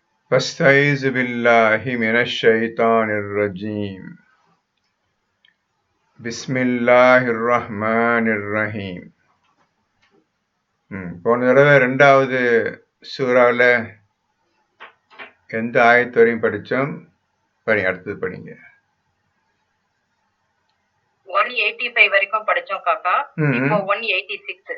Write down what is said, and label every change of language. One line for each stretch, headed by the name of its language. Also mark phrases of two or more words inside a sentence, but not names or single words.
Arabic: فاستعيذ بالله من الشيطان الرجيم بسم الله الرحمن الرحيم.
Tamil: போன தடவை 2வது சூறாவில் எந்த ஆயத்து வரையும் படித்தோம்? அடுத்தது படிங்க. 185 வரைக்கும் படிச்சோம் காக்கா. இப்போ 186.